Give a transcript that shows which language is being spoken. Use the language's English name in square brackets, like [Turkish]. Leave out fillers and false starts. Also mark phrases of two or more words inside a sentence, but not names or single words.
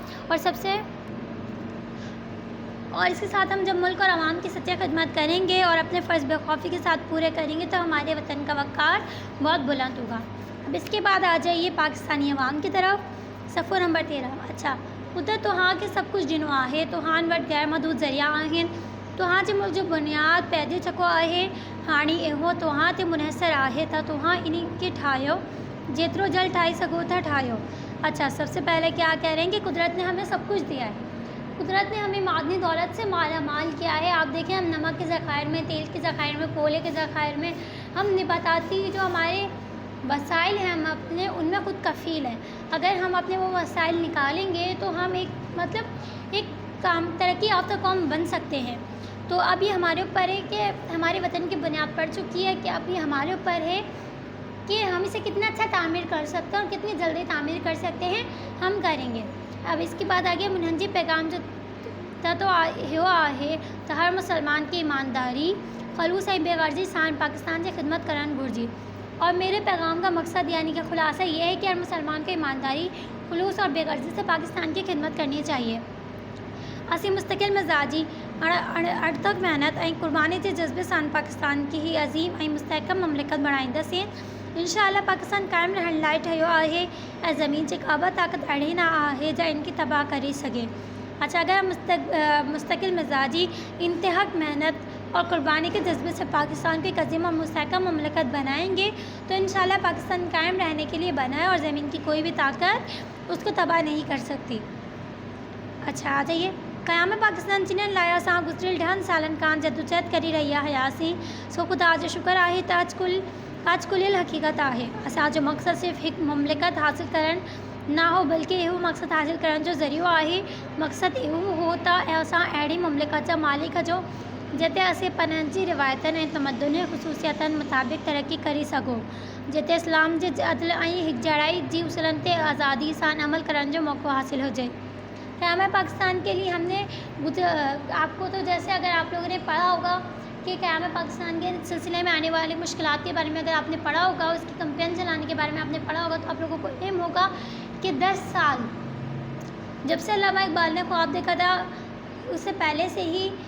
[Urdu] اور اس کے ساتھ ہم جب ملک اور عوام کی سچی خدمت کریں گے اور اپنے فرض بےخوفی کے ساتھ پورے کریں گے تو ہمارے وطن کا وقار بہت بلند ہوگا. اب اس کے بعد آ جائیے پاکستانی عوام کی طرف، سفر نمبر 13. [Sindhi] अच्छा, उधर तोहां के सब कुछ ॾिनो आहे, तोहां वटि गैर महदूद ज़रिया आहिनि, तोहां जे मुल्क जो बुनियाद पैदे चुको आहे, हाणे इहो तोहां ते मुनहसर आहे त तोहां इन खे ठाहियो, जेतिरो जल्द ठाही सघो था ठाहियो। [Urdu] اچھا، سب سے پہلے کیا کہہ رہے ہیں کہ قدرت نے ہمیں سب کچھ دیا ہے، قدرت نے ہمیں معدنی دولت سے مالا مال کیا ہے. آپ دیکھیں، ہم نمک کے ذخائر میں، تیل کے ذخائر میں، کوئلے کے ذخائر میں، ہم نباتاتی جو ہمارے وسائل ہیں ہم اپنے ان میں خود کفیل ہیں. اگر ہم اپنے وہ وسائل نکالیں گے تو ہم ایک ترقی یافتہ قوم بن سکتے ہیں. تو اب یہ ہمارے اوپر ہے کہ ہمارے وطن کی بنیاد پڑ چکی ہے کہ اب یہ ہمارے اوپر ہے کہ ہم اسے کتنا اچھا تعمیر کر سکتے ہیں اور کتنی جلدی تعمیر کر سکتے ہیں، ہم کریں گے. اب اس کے بعد آگے [Sindhi] मुनहजी पैगाम जो तो आहे तो हर मुसलमान की ईमानदारी, खलूस ऐं बेगर्जी सां पाकिस्तान की खिदमत करन घुरिजे। [Urdu] اور میرے پیغام کا مقصد یعنی کہ خلاصہ یہ ہے کہ ہر مسلمان کو ایمانداری، خلوص اور بےغرضی سے پاکستان کی خدمت کرنی چاہیے. [Sindhi] असी मुस्तकिल मिजाजी, अड़थक मेहनत और कुर्बानी के जज्बे सां पाकिस्तान की ही अजीम और मुस्तहकम ममलिकत बणाईंदासीं। इंशाअल्लाह पाकिस्तान कायम रहण लाइ ठहियो आहे ऐं ज़मीन जी का बि ताक़त अहिड़ी न आहे जो इनकी तबाह करे सके। [Urdu] اچھا، اگر ہم مستقل مزاجی، انتہاک محنت اور قربانی کے جذبے سے پاکستان کو ایک عظیم اور مستحکم مملکت بنائیں گے تو ان شاء اللہ پاکستان قائم رہنے کے لیے بنا ہے اور زمین کی کوئی بھی طاقت اس کو تباہ نہیں کر سکتی. اچھا، آ جائیے. [Sindhi] क़याम पाकिस्तान जिन्हनि लाइ असां गुज़िरियल 10 सालनि खां जदोजहद करी रहिया हुआसीं, सो ख़ुदा जो शुक्र आहे त अॼुकल्ह हक़ीक़त आहे। असांजो मक़सदु सिर्फ़ु हिकु मुमलिकत हासिल करणु न हो, बल्कि इहो मक़सदु हासिल करण जो ज़रियो आहे। मक़सदु इहो हो त असां अहिड़ी मुमलिकत जा मालिक जो जिते असीं पंहिंजी रिवायतनि ऐं तमदुनी ख़ुसूसियतनि मुताबिक़ तरक़ी करे सघूं, जिते इस्लाम जे अदल ऐं हिकजहिड़ाई जी उसूलनि ते आज़ादी सां अमल करण जो मौक़ो हासिल हुजे। [Urdu] قیام پاکستان کے لیے ہم نے آپ کو تو جیسے اگر آپ لوگوں نے پڑھا ہوگا کہ قیام پاکستان کے سلسلے میں آنے والی مشکلات کے بارے میں اگر آپ نے پڑھا ہوگا، اس کی کمپین چلانے کے بارے میں آپ نے پڑھا ہوگا، تو آپ لوگوں کو علم ہوگا کہ 10 سال جب سے علامہ اقبال نے خواب دیکھا تھا، اس سے پہلے سے ہی